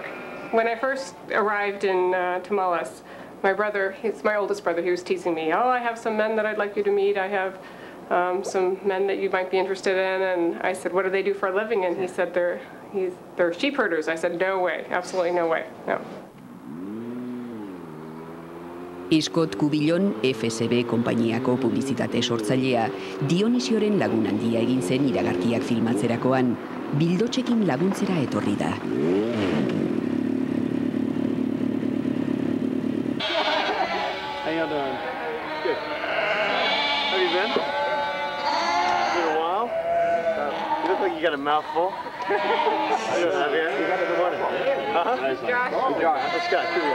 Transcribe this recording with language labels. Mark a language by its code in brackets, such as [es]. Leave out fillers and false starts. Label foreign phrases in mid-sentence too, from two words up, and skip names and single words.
[en] When I first arrived in Tamaulipas, my brother, he's my oldest brother, he was teasing me. Oh, I have some men that I'd like you to meet. I have some men that you might be interested in. And I said, what do they do for a living? And he said, they're sheep herders. I said, no way, absolutely no way, no. [eu] Scott Cubillon, FSB konpainiako publizitate sortzailea, Dionisioren lagun handia egin zen iragarkiak filmatzerakoan, bildotxekin laguntzera etorri da. [en] How you doing? Good. How have you been? Been a while? You look like you got a mouthful. How you doing, Javier? Good morning. Uh-huh. Nice. Josh. Josh. Scott, here we go.